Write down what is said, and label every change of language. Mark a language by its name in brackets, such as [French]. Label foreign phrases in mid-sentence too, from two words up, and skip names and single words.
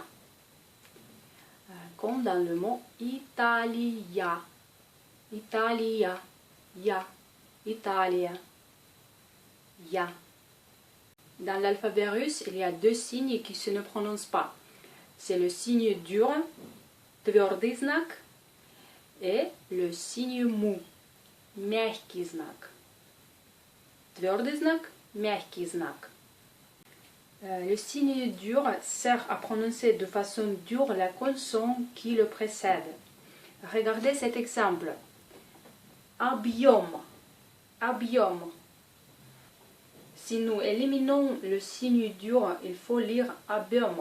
[French] Comme dans le mot Italia. [Italian] Italia. Ya. Italia. [Russian] Ya. [French] Dans l'alphabet russe, il y a deux signes qui se ne prononcent pas. C'est le signe dur, [Russian] tвердый знак, [French] et le signe mou, [Russian] мягкий знак. Твердый знак, мягкий знак. [French] Le signe dur sert à prononcer de façon dure la consonne qui le précède. Regardez cet exemple. [Russian] Объем. Объем. [French] Si nous éliminons le signe dur, il faut lire объем.